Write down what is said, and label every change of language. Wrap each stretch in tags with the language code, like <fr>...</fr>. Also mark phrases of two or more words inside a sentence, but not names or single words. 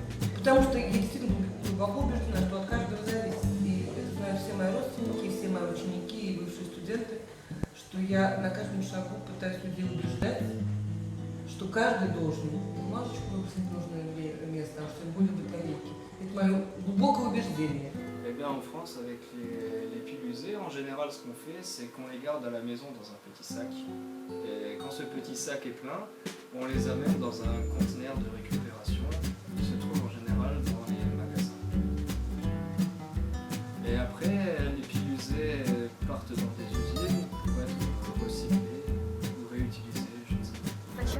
<ru>Потому что я действительно глубоко убеждена, что от каждого зависит. И это знают все мои родственники, все мои ученики и бывшие студенты, что я на каждом шагу пытаюсь людей убеждать, что каждый должен бумажечку выписать в нужное место, а что были батарейки. Это мое глубокое убеждение.</ru> <fr>Eh bien, en France, avec les piles usées, en général, ce qu'on fait, c'est qu'on les garde à la maison dans un petit sac. Et quand ce petit sac est plein, on les amène dans un conteneur de récupération qui se trouve en général dans les magasins. Et après, les piles usées partent dans des usines pour être recyclées ou réutilisées, je ne sais pas.</fr>